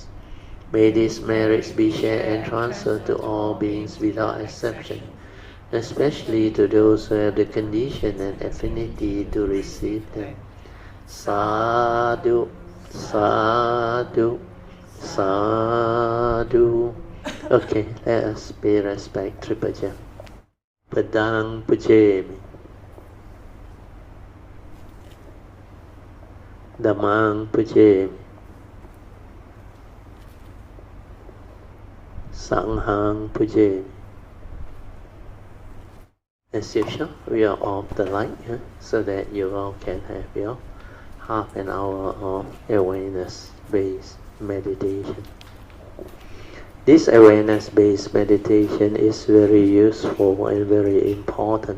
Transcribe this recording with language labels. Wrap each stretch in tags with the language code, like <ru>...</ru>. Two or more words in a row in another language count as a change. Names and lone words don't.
<en>May these merits be shared and transferred to all beings without exception, especially to those who have the condition and affinity to receive them.</en> <pi>Sadhu, sadhu, sadhu.</pi> <en>Okay, let us pay respect. Triple jam.</en> <pi>Padang pujemi. Dhammang pujemi. Sanghang pujemi.</pi> <en>As usual, we are off the light, so that you all can have your half an hour of awareness-based meditation. This awareness-based meditation is very useful and very important.</en>